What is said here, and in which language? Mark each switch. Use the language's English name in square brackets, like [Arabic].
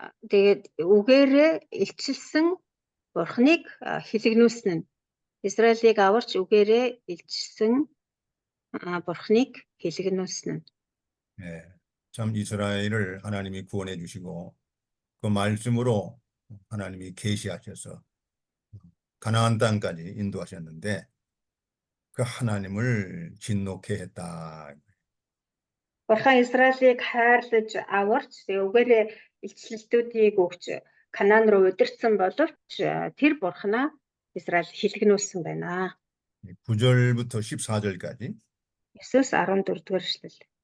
[Mongolian] тэгээд үгээрээ илчилсэн бурхныг хэлэгнүүлсэн нь Израилийг аварч үгээрээ илчилсэн бурхныг хэлэгнүүлсэн нь. [Korean] 참 이스라엘을 하나님이 구원해 주시고 그 말씀으로 하나님이 계시하셔서 가나안 땅까지 인도하셨는데 그 하나님을 진노케 했다. [Mongolian] Бурхан Израилийг хайрлаж аварч үгээрээ илчлэлтүүдийг өгч Канаан руу удирдсан боловч тэр бурхнаа Израиль хэлэгнүүлсэн байна. [Korean] 9절부터 14절까지. [Mongolian] 9-өөс 14 дугаар эшлэл.